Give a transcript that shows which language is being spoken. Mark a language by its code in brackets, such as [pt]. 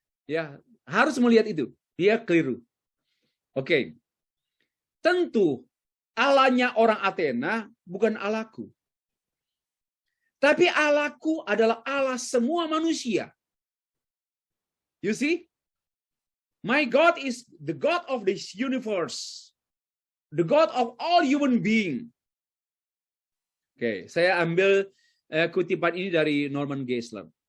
[id] Ya, harus melihat itu. Dia keliru. Oke. Tentu Allahnya orang Athena bukan Allahku. Tapi Allahku adalah Allah semua manusia. [en] You see? My God is the God of this universe. The God of all human being. [id] Oke, saya ambil kutipan ini dari Norman Geisler.